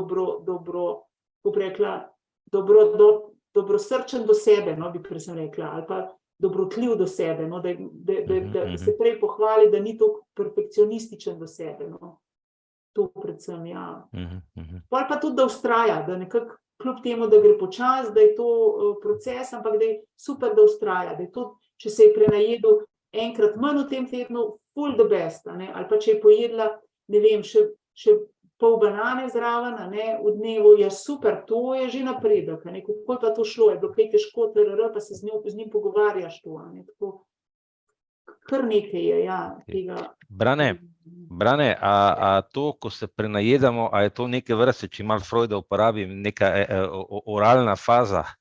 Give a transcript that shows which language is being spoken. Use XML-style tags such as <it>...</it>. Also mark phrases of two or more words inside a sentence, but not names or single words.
<sl>dobrosrčen do sebe, bi prej sem rekla, ali pa dobrotljiv do sebe, da se prej pohvali, da ni tako perfekcionističen do sebe. To predvsem, Pol pa tudi, da vztraja, da nekako kljub temu, da gre počas, da je to proces, ampak da je super, da vztraja, da je to, če se je prenajedel enkrat manj v tem tednu,</sl> <en>full the best,</en> <sl>ali pa če je pojedla, ne vem, še pol banane zraven, v dnevu, super, to je že napredek, kako je pa to šlo, je bilo kaj težko, pa se z njim pogovarjaš to, tako, kar nekaj je, tega. Brane, a to, ko se prenajedamo, a je to neke vrste, če malo Freuda uporabim, neka oralna faza?</sl>